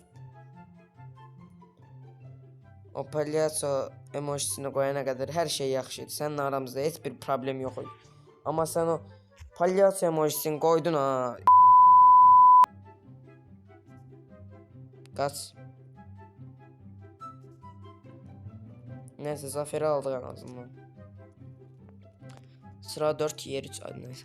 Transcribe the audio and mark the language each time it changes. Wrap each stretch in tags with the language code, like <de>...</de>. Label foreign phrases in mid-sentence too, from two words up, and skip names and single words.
<az>O palyaço emojisini qoyana qədər hər şey yaxşı idi. Sənin aramızda heç bir problem yox idi. Amma sən o palyaço emojisini qoydun ha. Qaç.</az> <tr>Neyse zaferi aldık en azından. Sıra 4 yer 3 hadi neyse.</tr>